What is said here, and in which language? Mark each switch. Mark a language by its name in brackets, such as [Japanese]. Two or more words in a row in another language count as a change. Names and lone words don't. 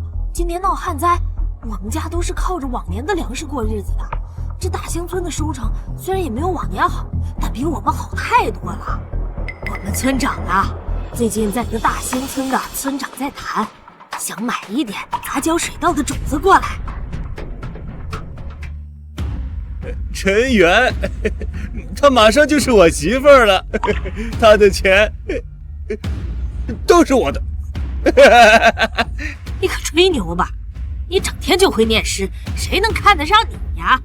[Chinese] 今年鬧旱災，我們家都是靠着往年的糧食過日子的。這大興村的收成雖然也沒有往年好，但比我們好太多了。我們村長啊，最近在跟大興村的村長在談，想買一點雜交水稻的種子過來。陳元，她馬上就是我媳婦兒了，她的錢都是我的。你可吹牛吧！你整天就會念詩，誰能看得上你呀？